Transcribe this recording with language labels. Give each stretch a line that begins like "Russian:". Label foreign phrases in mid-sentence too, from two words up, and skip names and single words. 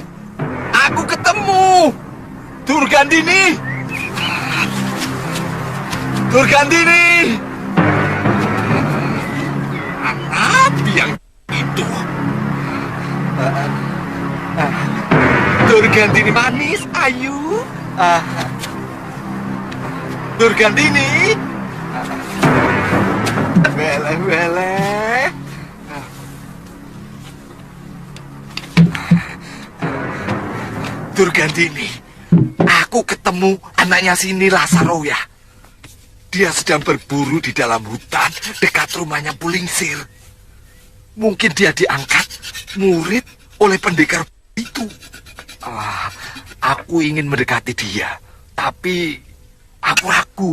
Indonesian: Aku ketemu! Durgandini! Durgandini! Apa yang itu? Durgandini manis, ayu. Durgandini! Weleh. Durgandini, aku ketemu anaknya si Nila Saroya. Dia sedang berburu di dalam hutan dekat rumahnya Pulingsir. Mungkin dia diangkat murid oleh pendekar itu. Aku ingin mendekati dia, tapi aku ragu.